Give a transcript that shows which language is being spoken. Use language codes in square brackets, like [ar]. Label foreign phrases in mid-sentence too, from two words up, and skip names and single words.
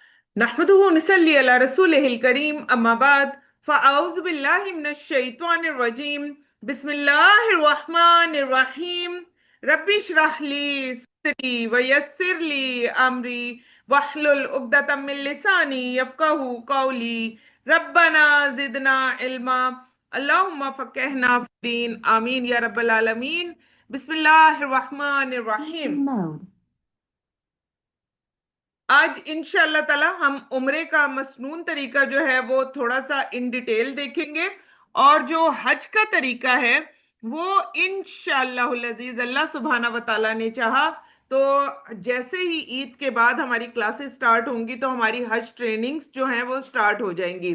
[ar] نحمده ونصلي على رسوله الكريم أما بعد فأعوذ بالله من الشيطان الرجيم بسم الله الرحمن الرحيم رب اشرح لي صدري ويسر لي أمري واحلل عقدة من لساني يفقهوا قولي ربنا زدنا علما اللهم فقهنا في الدين آمين يا رب العالمين. بسم الله الرحمن الرحيم. [ur] آج [ar] إن شاء الله تعالى [ur] ہم عمرے کا مسنون طریقہ جو ہے وہ تھوڑا سا [en] in detail [ur] دیکھیں گے. اور جو حج کا طریقہ ہے وہ [ar] إن شاء الله [ur] عزیز [ar] الله سبحانه وتعالى [ur] نے چاہا تو جیسے ہی عید کے بعد ہماری [en] classes start [ur] ہوں گی تو ہماری حج ٹریننگز جو ہیں وہ اسٹارٹ ہو جائیں گی.